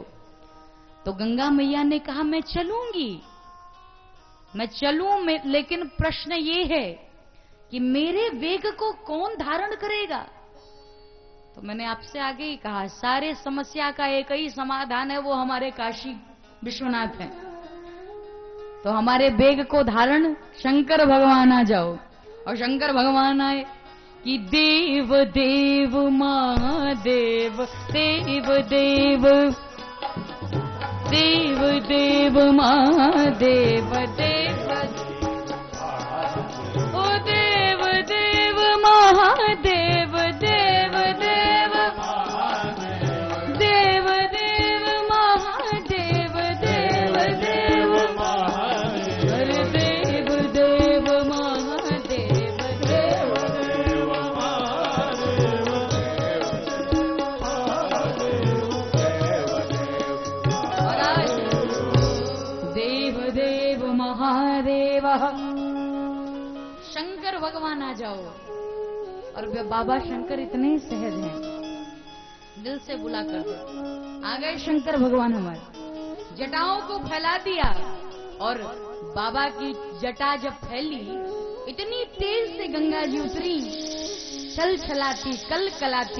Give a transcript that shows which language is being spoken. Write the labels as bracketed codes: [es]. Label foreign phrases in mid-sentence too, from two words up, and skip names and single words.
[hi] तो गंगा मैया ने कहा मैं चलूंगी, मैं चलूं, लेकिन प्रश्न ये है कि मेरे वेग को कौन धारण करेगा? तो मैंने आपसे आगे ही कहा सारे समस्या का एक ही समाधान है, वो हमारे काशी विश्वनाथ हैं। तो हमारे वेग को धारण शंकर भगवान आ जाओ। और शंकर भगवान आए कि देव देव महादेव, देव देव देव देव महादेव, देव ओ देव देव महादेव, देव देव देव देव महादेव, देव देव अरे देव देव महादेव, देव देव देव महादेव। शंकर भगवान आ जाओ। और बाबा शंकर इतने सहज हैं, दिल से बुला कर दो। आ गए शंकर भगवान हमारे, जटाओं को फैला दिया। और बाबा की जटा जब फैली, इतनी तेज से गंगा जी उतरी, छल छलाती कल कलाती।